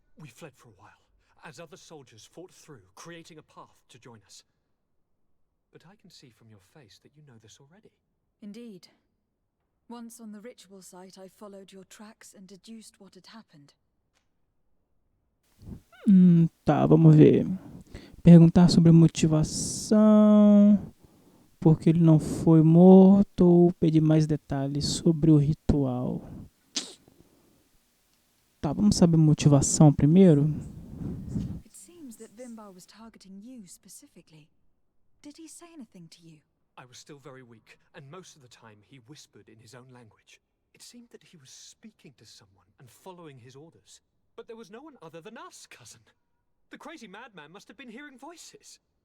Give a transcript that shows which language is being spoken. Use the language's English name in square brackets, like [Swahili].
[English] We fled for a while, as other soldiers fought through, creating a path to join us. But I can see from your face that you know this already. Indeed. Once on the ritual site, I followed your tracks and deduced what had happened. [Portuguese] Tá, vamos ver. Perguntar sobre a motivação, porque ele não foi morto, ou pedir mais detalhes sobre o ritual. Tá, vamos saber a motivação primeiro? [English] It seems that Vinbarr was targeting you specifically. Did he say anything to you? I was still very weak, and most of the time he whispered in his own language. It seemed that he was speaking to someone and following his orders. But there was no one other than us, cousin. The crazy madman must have been hearing voices.